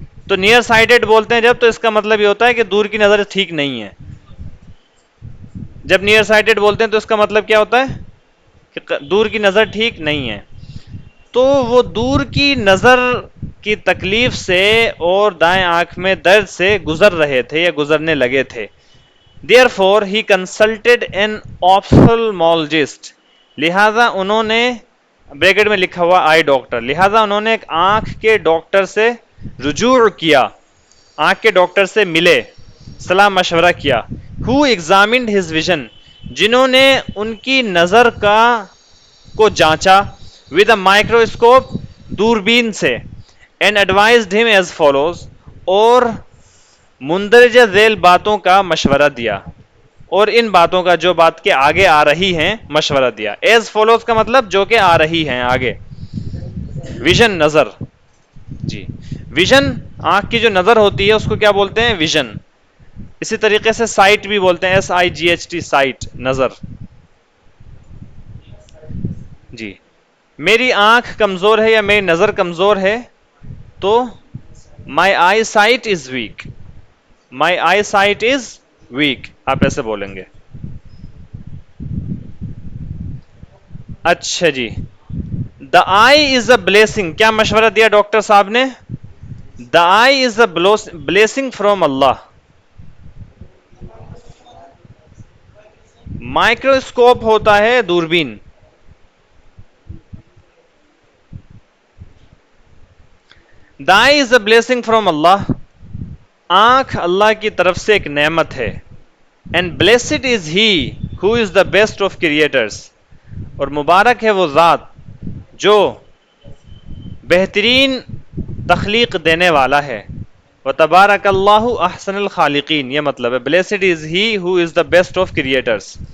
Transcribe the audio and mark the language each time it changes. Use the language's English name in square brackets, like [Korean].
[Urdu] تو near cited بولتے ہیں جب، تو اس کا مطلب یہ ہوتا ہے کہ دور کی نظر ٹھیک نہیں ہے. جب نیئر سائٹڈ بولتے ہیں تو اس کا مطلب کیا ہوتا ہے؟ کہ دور کی نظر ٹھیک نہیں ہے. تو وہ دور کی نظر کی تکلیف سے اور دائیں آنکھ میں درد سے گزر رہے تھے یا گزرنے لگے تھے. [English] Therefore he consulted an ophthalmologist. [Urdu] لہذا انہوں نے، بریکٹ میں لکھا ہوا آئی ڈاکٹر، لہذا انہوں نے ایک آنکھ کے ڈاکٹر سے رجوع کیا، آنکھ کے ڈاکٹر سے ملے، صلاح مشورہ کیا. [English] Who examined his vision. [Urdu] جنہوں نے ان کی نظر کو جانچا [English] with a microscope، [Urdu] دوربین سے. [English] And advised him as follows. [Urdu] اور مندرجہ ذیل باتوں کا مشورہ دیا، اور ان باتوں کا جو بات کے آگے آ رہی ہیں مشورہ دیا. [English] As follows [Urdu] کا مطلب جو کہ آ رہی ہیں آگے. ویژن نظر. جی ویژن آنکھ کی جو نظر ہوتی ہے اس کو کیا بولتے ہیں؟ ویژن. اسی طریقے سے سائٹ بھی بولتے ہیں، SIGHT، سائٹ نظر. جی میری آنکھ کمزور ہے یا میری نظر کمزور ہے تو [English] My eyesight is weak. My eyesight is weak [Urdu] آپ ایسے بولیں گے. اچھا جی، [English] The eye is a blessing. [Urdu] کیا مشورہ دیا ڈاکٹر صاحب نے؟ [English] The eye is a blessing from Allah. [Urdu] Microscope ہوتا ہے دوربین. [English] The eye is a blessing from Allah. [Urdu] آنکھ اللہ کی طرف سے ایک نعمت ہے. [English] And blessed is he who is the best of creators. [Urdu] اور مبارک ہے وہ ذات جو بہترین تخلیق دینے والا ہے. [Arabic] وتبارک اللہ احسن الخالقین، [Urdu] یہ مطلب ہے [English] Blessed is he who is the best of creators.